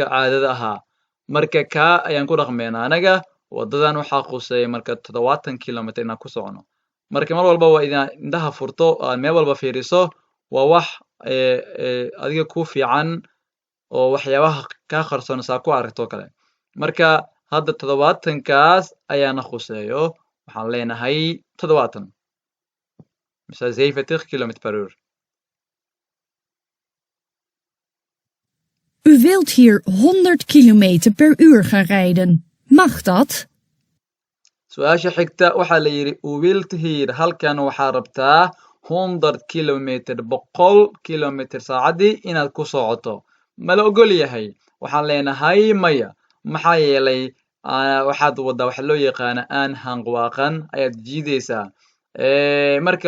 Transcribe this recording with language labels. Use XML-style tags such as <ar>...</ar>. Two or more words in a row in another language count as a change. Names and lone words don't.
<so>caadada ahaa marka kaa ayaan ku dhaqmeynaa anaga wadadan waxaa khuseeya marka 70 kilometer inaan ku socono marka mar walba waa inaad indhaha furto aad meel walba fiiriso waa wax adiga ku fiican oo waxyaabaha kaa qarsoon saa ku aragto kale marka hadda 70kaas ayaana khuseeyo waxaan leenahay 70 mise 70</so> <nl>kilometer per uur U wilt hier 100 kilometer per uur gaan rijden. Mag dat?</nl> <so>su-aasha xigta waxaa la yidhi</so> <nl>u wilt hier</nl> <so>halkan waxaa rabtaa 100 kilometer 100 kilometer saacadii inaad ku socoto ma la ogol yahay waxaan leenahay maya maxaa yeelay waxaad waddaa waxa loo yaqaana aan hanqwaaqan ayaad jiidaysaa marka</so>